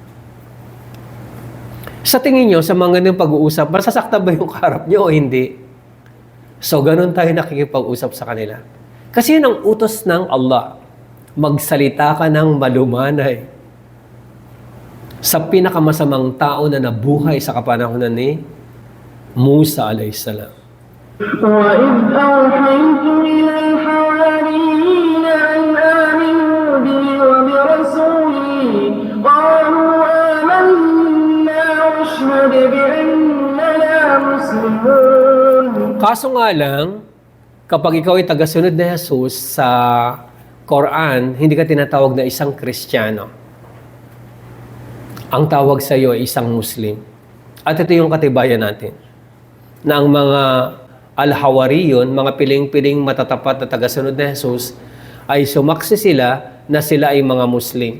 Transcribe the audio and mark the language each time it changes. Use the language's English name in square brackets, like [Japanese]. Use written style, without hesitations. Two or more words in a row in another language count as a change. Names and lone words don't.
[Filipino] Sa tingin nyo, sa mga ganyung pag-uusap, masasakta ba yung kaharap nyo o hindi? So, ganon tayo nakikipag-usap sa kanila. Kasi yun ang utos ng Allah. Magsalita ka ng malumanay sa pinakamasamang tao na nabuhay sa kapanahunan ni Musa alayhisalam. [Arabic] وَإِذْ أَوْحَيْتُ إِلَى الْحَوَارِيِّينَ أَنْ آمِنُوا بِي وَبِرَسُولِي قَالُوا آمَنَّا وَاشْهَدْ بِأَنَّنَا مُسْلِمُونَ. [Filipino] Kaso nga lang, kapag ikaw ay tagasunod na Jesus sa Quran, hindi ka tinatawag na isang Kristiyano. Ang tawag sa iyo ay isang Muslim. At ito yung katibayan natin. Na ang mga al-Hawariyon, mga piling-piling matatapat na tagasunod na Jesus, ay sumaksi sila na sila ay mga Muslim.